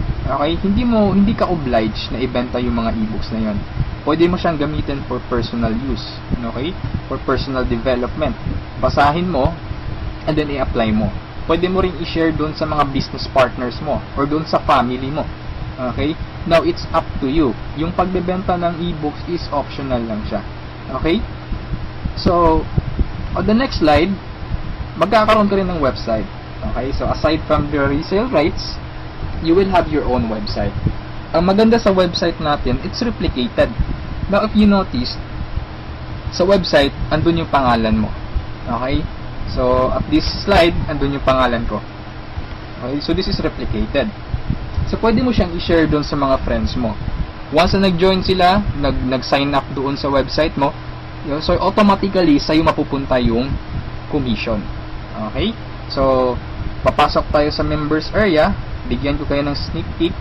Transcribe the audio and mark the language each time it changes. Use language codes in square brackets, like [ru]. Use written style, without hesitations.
[tl] Okay, hindi ka obliged na ibenta yung mga e-books na yon. Pwede mo siyang gamitin for personal use. [en] Okay, for personal development. [tl] Basahin mo and then i-apply mo. Pwede mo rin i-share doon sa mga business partners mo or doon sa family mo. Okay? [en] Now, it's up to you. [tl] Yung pagbebenta ng e-books is optional lang siya. Okay? So, on the next slide, magkakaroon ka rin ng website. Okay? [en] So, aside from the resale rights, you will have your own website. [tl] Ang maganda sa website natin, [en] it's replicated. Now, if you notice, [tl] sa website, andun yung pangalan mo. Okay? So, [en] at this slide, [tl] andun yung pangalan ko. [en] Okay, so this is replicated. [tl] So, pwede mo siyang i-share doon sa mga friends mo. Once na nag-join sila, nag-sign up doon sa website mo, so automatically, sa'yo mapupunta yung commission. Okay? So, papasok tayo sa members area, bigyan ko kayo ng sneak peek.